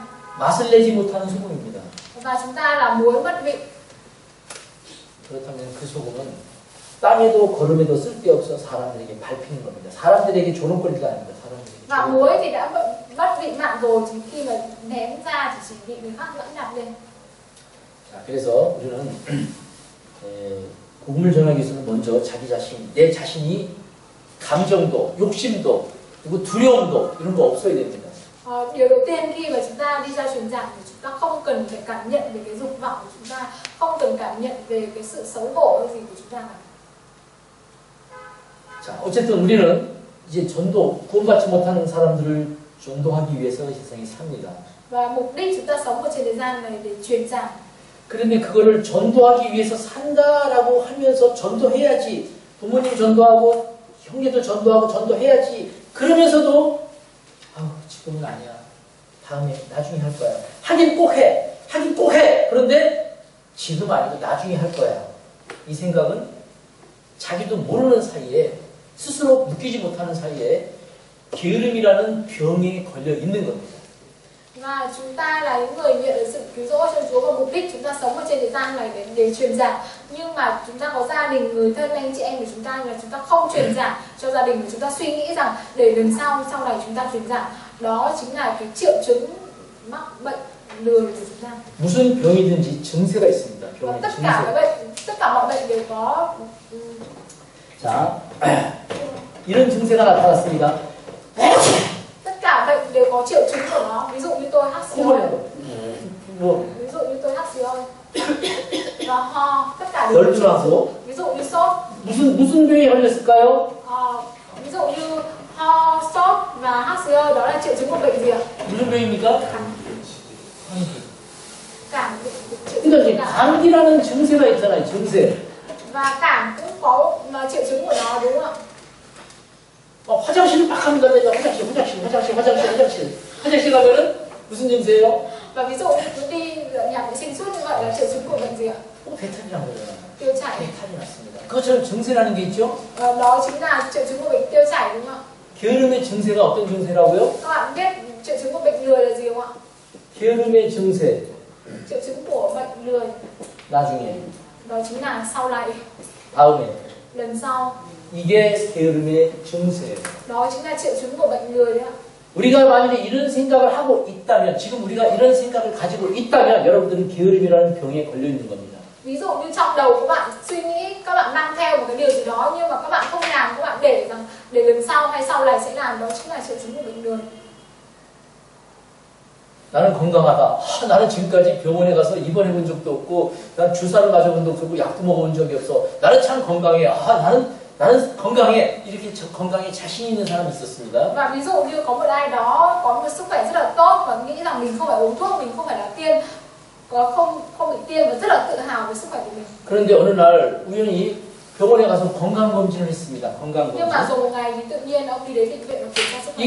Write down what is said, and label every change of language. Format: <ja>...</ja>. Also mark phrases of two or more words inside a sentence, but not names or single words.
<ko>맛을 내지 못하는 소금입니다.</ko> <vi>Và chúng ta là muối mất vị.</vi> <ko>그렇다면 그 소금은 땅에도 걸음에도 쓸데없어 사람들에게 밟히는 겁니다. 사람들에게 조롱거리가 아닙니다. 사람들에게.</ko> <vi>Và muối thì đã mất vị mặn rồi, chỉ khi mà ném ra thì chỉ bị người khác lẫn nhặt lên.</vi> <ko>자, 그래서 우리는 복음을 전하기 위해서는 먼저 자기 자신, 내 자신이 감정도, 욕심도, 그리고 두려움도 이런 거 없어야 됩니다.</ko> <vi>Điều đầu tiên khi mà chúng ta đi ra truyền giảng thì chúng ta không cần phải cảm nhận về cái dục vọng của chúng ta, không cần cảm nhận về cái sự xấu hổ hay gì của chúng ta cả.</vi> <ko>자, 어쨌든 우리는 이제 전도, 구원받지 못하는 사람들을 전도하기 위해서 세상에 삽니다.</ko> <vi>Và mục đích chúng ta sống ở trên thế gian này để truyền giảng.</vi> <ko>그런데 그거를 전도하기 위해서 산다라고 하면서 전도해야지, 부모님 전도하고 형제도 전도하고 전도해야지 그러면서도 지금은 아니야, 다음에 나중에 할 거야, 하긴 꼭 해, 하긴 꼭 해. 그런데 지금 아니고 나중에 할 거야. 이 생각은 자기도 모르는 사이에, 스스로 느끼지 못하는 사이에 게으름이라는 병에 걸려 있는 겁니다.</ko> <vi>Và chúng ta là những người nhận được sự cứu rỗi trong Chúa, và mục đích chúng ta sống ở trên thế gian này để truyền giảng. Nhưng mà chúng ta có gia đình, người thân, anh chị em của chúng ta, là chúng ta không truyền giảng cho gia đình của chúng ta, suy nghĩ rằng để lần sau này chúng ta truyền giảng. Đó chính là cái triệu chứng mắc bệnh lười của chúng ta.</vi> <ko>무슨 병이든지 증세가 있습니다.</ko> <vi>Và</vi> <ko>병의</ko> <vi>tất cả</vi> <ko>증세.</ko> <vi>các bệnh, tất cả mọi bệnh đều có.</vi> <ko>자, 이런 증세가 나타났습니다.</ko> <vi>Tất cả bệnh đều có triệu chứng của nó. Ví dụ như tôi hắt xì hơi. Ví dụ như tôi hắt xì hơi và ho, tất cả đều có triệu chứng. Ví dụ như sốt.</vi> <ko>무슨 병에 걸렸을까요?</ko> <vi>Ví dụ như ho, sốt và hắt xì hơi, đó là triệu chứng của bệnh gì ạ?</vi> <ko>무슨 병입니까?</ko> <vi>Cảm.</vi> <ko>그러니까 이제 감기라는 증세가 있잖아요. 증세.</ko> <vi>Và cảm cũng có triệu chứng của nó, đúng không ạ?</vi> <ko>화장실을 막 합니다. 내가 화장실 가면은 무슨 증세예요?</ko> <vi>Và ví dụ như cứ đi nhà vệ sinh suốt như vậy là triệu chứng của bệnh gì ạ?</vi> <ko>배탈이라고 그러잖아요.</ko> <vi>Tiêu chảy.</vi> <ko>배탈이 났습니다. 그것처럼 증세라는 게 있죠?</ko> <vi>Đó chính là triệu chứng của bệnh tiêu chảy, đúng không ạ?</vi> <ko>게으름의 증세가 어떤 증세라고요?</ko> <vi>Các bạn biết triệu chứng của bệnh lười là gì không ạ?</vi> <ko>게으름의 증세.</ko> <vi>Triệu chứng của bệnh lười</vi> <ko>나중에.</ko> <vi>đó chính là sau này,</vi> <ko>다음에.</ko> <vi>lần sau.</vi> <ko>이게 게으름의 증세예요.</ko> <vi>Đó chính là triệu chứng của bệnh lười đấy ạ.</vi> <ko>우리가 만약에 이런 생각을 하고 있다면, 지금 우리가 이런 생각을 가지고 있다면 여러분들은 게으름이라는 병에 걸려 있는 겁니다.</ko> <vi>Ví dụ như trong đầu các bạn suy nghĩ, các bạn mang theo một cái điều gì đó nhưng mà các bạn không làm, các bạn để rằng để lần sau hay sau này sẽ làm, đó chính là triệu chứng của bệnh lười.</vi> <ko>나는 건강하다. 나는 지금까지 병원에 가서 입원해 본 적도 없고, 난 주사를 맞아본 적도 없고, 약도 먹어본 적이 없어. 나는 참 건강해. 나는 건강해. 이렇게 건강에 자신 있는 사람이 있었습니다.</ko> <vi>Và ví dụ như có một ai đó có một sức khỏe rất là tốt và nghĩ rằng mình không phải uống thuốc, mình không phải là tiêm, không bị tiêm, và rất là tự hào về sức khỏe của mình.</vi> <ko>그런데 어느 날 우연히 병원에 가서 건강 검진을 했습니다. 건강</ko> <vi>Nhưng mà</vi> <ko>검진.</ko> <vi>rồi một ngày thì tự nhiên ông đi đến bệnh viện và kiểm tra sức khỏe.</vi>